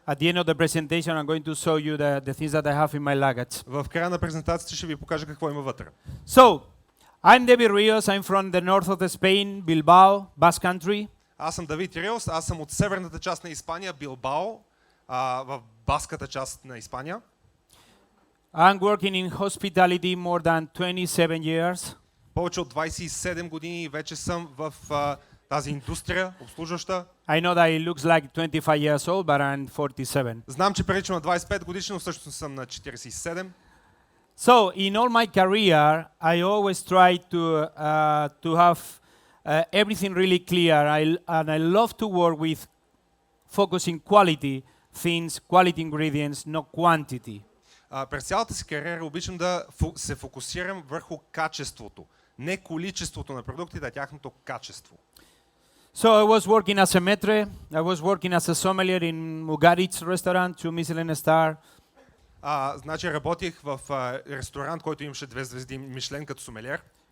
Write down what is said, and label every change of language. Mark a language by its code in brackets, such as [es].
[en] At the end of the presentation, I'm going to show you the things that I have in my luggage. [bg] В края на презентацията ще ви покажа какво има вътре. [en] So, I'm David Rios. I'm from the north of Spain, Bilbao, Basque Country. [bg] Аз съм Давид Риос, аз съм от северната част на Испания, Билбао, в баската част на Испания. [en] I'm working in hospitality more than 27 years. [bg] Повече от 27 години вече съм в тази индустрия, обслужваща. [en] I know that it looks like 25 years old, but I'm 47. [bg] Знам, че приличам на 25 годишни, но всъщност съм на 47. [en] So, in all my career, I always try to have everything really clear. And I love to work with focusing quality things, quality ingredients, not quantity. [bg] През цялата си кариера обичам да се фокусирам върху качеството. Не количеството на продуктите, а тяхното качество. [en] So I was working as a maître. I was working as a sommelier in Mugaritz restaurant, 2 Michelin star. [bg] Значи работих в ресторант, който имаше 2 звезди Мишлен като сомелиер.